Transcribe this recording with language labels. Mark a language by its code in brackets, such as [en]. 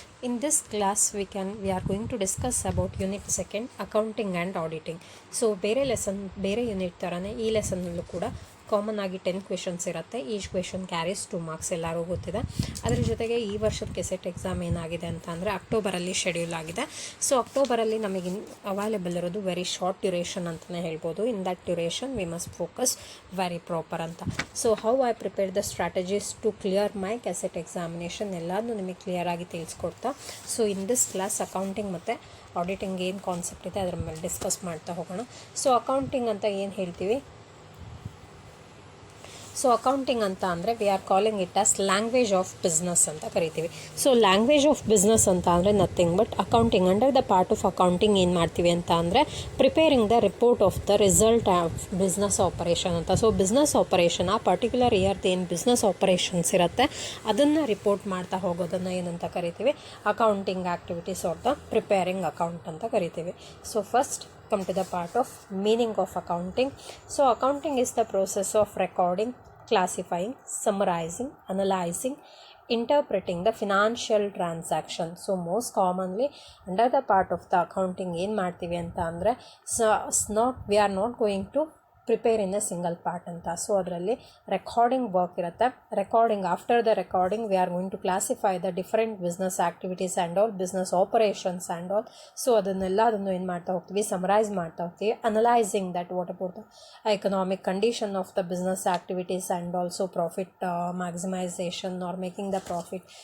[en] In this class we are going to discuss about unit 2 accounting and auditing. [kn] So ಬೇರೆ unit ಥರನೇ ಈ ಲೆಸನ್ನಲ್ಲೂ ಕೂಡ common ಆಗಿ 10 questions ಇರುತ್ತೆ. [en] each question carries 2 marks, [kn] ಎಲ್ಲರೂ ಗೊತ್ತಿದೆ. ಅದರ ಜೊತೆಗೆ ಈ ವರ್ಷದ ಕೆಸೆಟ್ ಎಕ್ಸಾಮ್ ಏನಾಗಿದೆ ಅಂತ ಅಂದರೆ ಅಕ್ಟೋಬರಲ್ಲಿ ಶೆಡ್ಯೂಲ್ ಆಗಿದೆ. ಸೊ ಅಕ್ಟೋಬರಲ್ಲಿ ನಮಗೆ ಅವೈಲೇಬಲ್ ಇರೋದು [en] very short duration [kn] ಅಂತಲೇ ಹೇಳ್ಬೋದು. [en] In that duration we must focus very proper ಅಂತ. So how I prepare the strategies to clear my KCET examination [kn] ಎಲ್ಲನೂ ನಿಮಗೆ ಕ್ಲಿಯರಾಗಿ ತಿಳಿಸ್ಕೊಡ್ತಾ. So in this class accounting ಮತ್ತು ಆಡಿಟಿಂಗ್ ಏನು ಕಾನ್ಸೆಪ್ಟ್ ಇದೆ ಅದರ ಮೇಲೆ ಡಿಸ್ಕಸ್ ಮಾಡ್ತಾ ಹೋಗೋಣ. ಸೊ ಅಕೌಂಟಿಂಗ್ ಅಂತ ಏನು ಹೇಳ್ತೀವಿ? [en] so accounting ಅಂತ ಅಂದರೆ we are calling it as language of business [kn] ಅಂತ ಕರಿತೀವಿ. [en] So language of business ಅಂತ ಅಂದರೆ nothing but accounting. Under the part of accounting [kn] ಏನು ಮಾಡ್ತೀವಿ ಅಂತ ಅಂದರೆ [en] Preparing the report of the result of business operation ಅಂತ. [kn] ಸೊ ಬಿಸ್ನೆಸ್ ಆಪರೇಷನ್ ಆ ಪರ್ಟಿಕ್ಯುಲರ್ ಇಯರ್ದು ಏನು ಬಿಸ್ನೆಸ್ ಆಪರೇಷನ್ಸ್ ಇರುತ್ತೆ ಅದನ್ನು ರಿಪೋರ್ಟ್ ಮಾಡ್ತಾ ಹೋಗೋದನ್ನು ಏನಂತ ಕರಿತೀವಿ? [en] accounting activities of the preparing account [kn] ಅಂತ ಕರಿತೀವಿ. [en] So first come to the part of meaning of accounting. So accounting is the process of recording, classifying, summarizing, analyzing, interpreting the financial transaction. So most commonly under the part of the accounting [kn] ಏನು ಮಾಡ್ತೀವಿ ಅಂತ ಅಂದರೆ [en] we are not going to prepare in a single part ಅಂತ. [kn] So ಅದರಲ್ಲಿ recording work ಇರುತ್ತೆ. [en] Recording after the recording we are going to classify the different business activities and all, business operations and all. [kn] So ಅದನ್ನು ಏನು ಮಾಡ್ತಾ ಹೋಗ್ತೀವಿ? [en] Summarise ಮಾಡ್ತಾ ಹೋಗ್ತೀವಿ. Analysing that what about the economic condition of the business activities and also profit maximisation or making the profit.